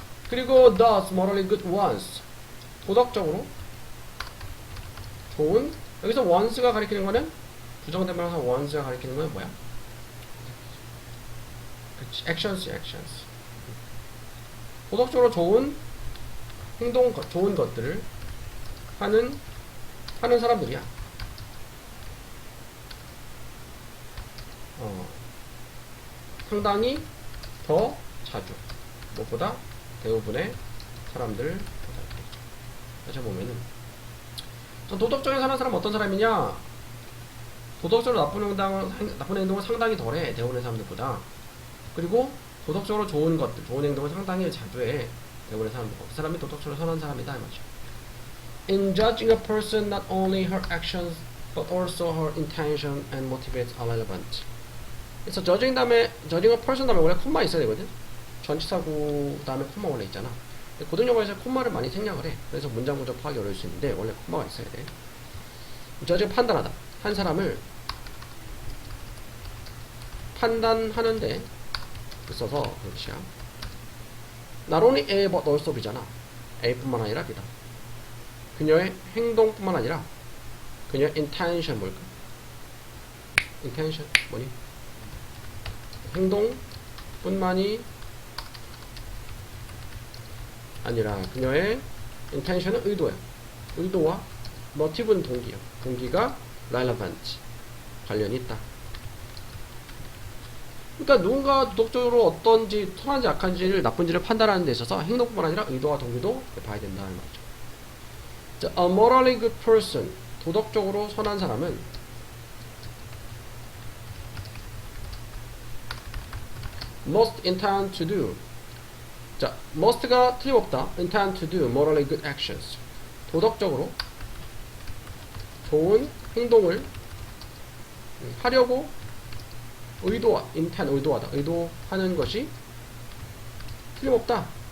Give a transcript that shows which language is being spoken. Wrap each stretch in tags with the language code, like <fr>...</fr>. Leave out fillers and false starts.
<ko>그리고</ko> <en>does morally good ones,</en> <ko>도덕적으로 좋은. 여기서 ones가 가리키는 거는, 부정대명사 ones가 가리키는 건 뭐야? 그치, actions. 도덕적으로 좋은 행동, 좋은 것들을 하는 사람들이야. 상당히 더 자주, 무엇보다 대부분의 사람들보다. 다시 보면은, 도덕적인 사람 어떤 사람이냐? 도덕적으로 나쁜 행동을 상당히 덜해, 대부분의 사람들보다. 그리고 도덕적으로 좋은 행동을 상당히 자주 해. 대부분의 사람들. 그 사람이 도덕적으로 선한 사람이다 이 말이죠.</ko> <en>In judging a person, not only her actions but also her intention and motives are relevant.</en> <ko>그래서</ko> <en>judging a person</en> <ko>다음에 원래 콤마 있어야 되거든. 전치사구 다음에 콤마 원래 있잖아. 고등영어에서 콤마를 많이 생략을 해. 그래서 문장 구조 파악이 어려울 수 있는데 원래 콤마가 있어야 돼. judging 판단하다. 한 사람을 판단하는데 있어서 그것이야.</ko> <en>Not only A but also B잖아.</en> <ko>A뿐만 아니라 B다. 그녀의 행동뿐만 아니라 그녀의 intention 뭘까? intention 뭐니? 행동뿐만이 아니라 그녀의 intention은 의도야. 의도와 motive는 동기야. 동기가 relevant 관련이 있다. 그러니까 누군가 도덕적으로 어떤지 선한지 악한지를 나쁜지를 판단하는 데 있어서 행동뿐만 아니라 의도와 동기도 봐야 된다는 말이죠. 자,</ko> <en>a morally good person</en> <ko>도덕적으로 선한 사람은</ko> <en>must intend to do</en> <ko>자, must가 틀림없다.</ko> <en>intend to do morally good actions</en> <ko>도덕적으로 좋은 행동을 하려고 intend 의도하다 의도하는 것이 틀림없다.</ko>